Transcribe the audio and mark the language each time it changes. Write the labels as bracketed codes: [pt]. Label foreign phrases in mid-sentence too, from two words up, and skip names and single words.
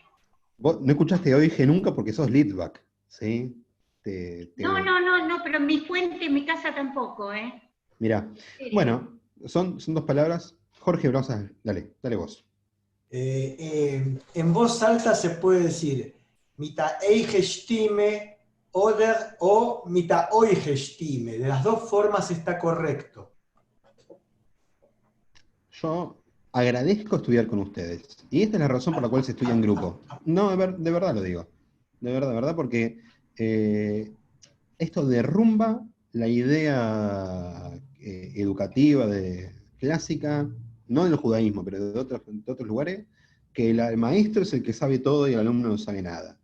[es] Vos no escuchaste Oige nunca porque sos Litvak, ¿sí? No, pero mi fuente, en mi casa tampoco, ¿eh? Mirá. Bueno, son dos palabras. Jorge Brosa, dale vos. En voz alta se puede decir [yi] מיטאַ אייגע שטימע [es] o [yi] מיטאַ אויגע שטימע. [es] De las dos formas está correcto. Yo agradezco estudiar con ustedes. Y esta es la razón por la cual se estudia en grupo. No, de verdad lo digo. De verdad, porque esto derrumba la idea educativa clásica, no del judaísmo, pero de otros lugares, que el maestro es el que sabe todo y el alumno no sabe nada.